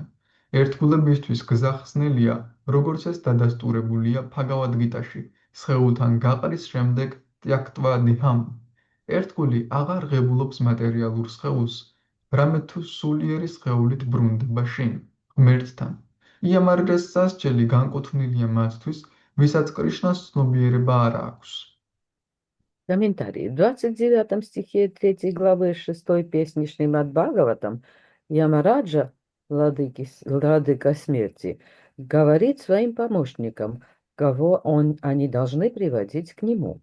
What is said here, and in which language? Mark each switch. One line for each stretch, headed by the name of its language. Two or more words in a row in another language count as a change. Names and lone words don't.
Georgian: ერთგულებისთვის გზა ხსნელია, როგორც ეს დადასტურებულია භაგავად გიტაში, სხეულთან გაყრის შემდეგ
Sanskrit: त्यक्त्वा देहम्.
Georgian: ერთგული აღარ ღებულობს მატერიალურ სხეულს, რამე თუ სულიერი სხეულით ბრუნდება შინ, ღმერთთან. იამარჯას სასჯელი განკუთვნილია მათთვის, ვისაც кришнас ცნობიერება არ აქვს.
Russian: Комментарий. В 29 стихе 3 главы 6 песни Шримад Бхагаватам Ямараджа, владыка смерти, говорит своим помощникам, кого они должны приводить к нему.